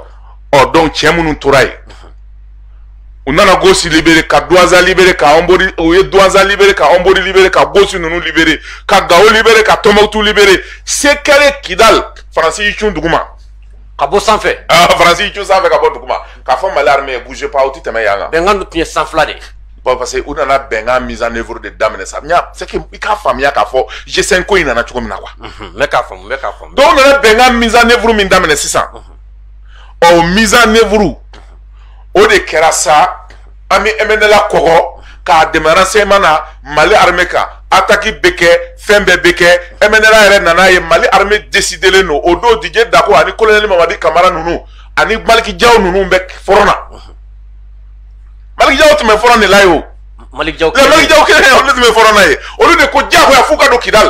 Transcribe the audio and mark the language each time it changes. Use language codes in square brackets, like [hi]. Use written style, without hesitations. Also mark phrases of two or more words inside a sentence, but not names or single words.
[bm] donc cɛ minnu tora yen u nana Gosi libéré ka Douaza libéré ka Ombori u ye Douaza libéré ka Ombori libéré ka Gosi ninnu libéré ka Gao libéré ka Tombouctou libéré Sekere Kidal Faransi y'i cun duguma ka bɔ sanfɛ Faransi y'i cun sanfɛ ka bɔ duguma k'a fɔ Mali armée [fr] bougez pas [bm] o tɛ tɛmɛ yan kan bɛnkan tun ye san fila de parce que u nana bɛnkan [fr] mise en œuvre [bm] de daminɛ sa [fr] c'est que [bm] i k'a faamuya k'a fɔ G5 ko in nana cogo min na quoi n bɛ k'a faamu donc u nana bɛnkan [fr] mise en œuvre [bm] min daminɛ sisan [fr] mise en œuvre [bm] o de kɛra sa an bɛ MNLA kɔgɔ k'a dɛmɛ renseignement na Mali armée kan attaque bɛ kɛ fɛn bɛɛ bɛ kɛ MNLA yɛrɛ nana ye Mali armée décidélen don o don Didier Dako ani colonel Mamadi Kamara ninnu ani Maliki Diaw ninnu bɛ front na Maliki Diaw tun bɛ front de la ye o Maliki Diaw kelen olu tun bɛ front na ye olu de ko diyagoya f'u ka don Kidal